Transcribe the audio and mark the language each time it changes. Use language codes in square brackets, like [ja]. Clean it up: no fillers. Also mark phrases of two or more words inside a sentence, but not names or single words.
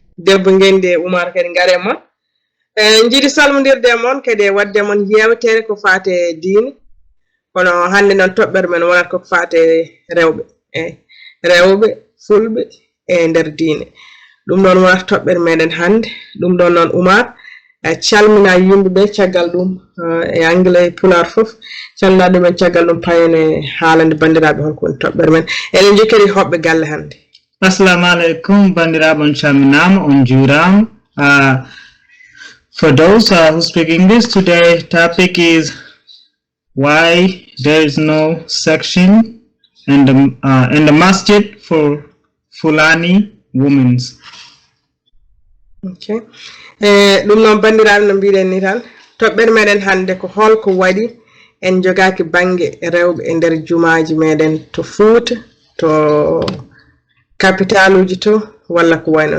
[ff] debbo ngendi Umar kadi ngare mon jiiɗi salmodirde mon kadi wadde mon yeewtere ko faate diine kono hande non toɓɓere men wonata ko faate rewɓe rewɓe fulɓe nder diine ɗum ɗon wonata toɓɓere meɗen hande ɗum ɗon noon Umar calmina yimɓeɓe caggal ɗum e anglais pular fof calmina ɗum en caggal ɗum payene haalande bandiraɓe holko woni toɓɓere men eɗen jokkiri hoɓɓe galle hande. Assalamu alaikum bandiraɓe on calminama on juurama. [en] For those who speak English, today's topic is why there is no section in the masjid for Fulani women. Okay. [ff] Ɗum noon bandiraɓe no mbiɗen ni tan toɓɓere meɗen hande ko holko waɗi en jogaki banggue rewɓe e nder jumaji meɗen to Fouta to capital uji to walla ko wayno